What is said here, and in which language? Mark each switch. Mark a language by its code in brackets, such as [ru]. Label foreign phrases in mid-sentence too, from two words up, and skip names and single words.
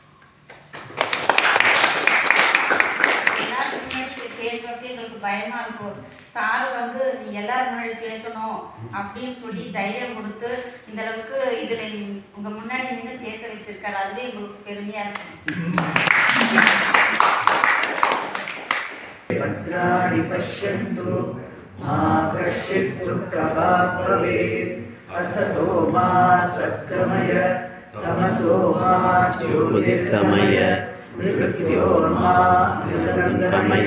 [ta] எல்லாத்துக்கு முன்னாடி பேசுறதுக்கு எங்களுக்கு பயமாக இருக்கும். சார் வந்து நீங்கள் எல்லாரும் முன்னாடி பேசணும் அப்படின்னு சொல்லி தைரியம் கொடுத்து இந்த அளவுக்கு இதில் உங்கள் முன்னாடி நின்று பேச வச்சிருக்காரு. அதுவே எங்களுக்கு பெருமையாக இருக்கும். [sa] भद्राणि पश्यन्तु मा कश्चित् दुःखभाग् भवेत् असतो मा सत्कमय तमसो मा ज्योतिर्गमय मृत्योर्मा मृतङ्गमय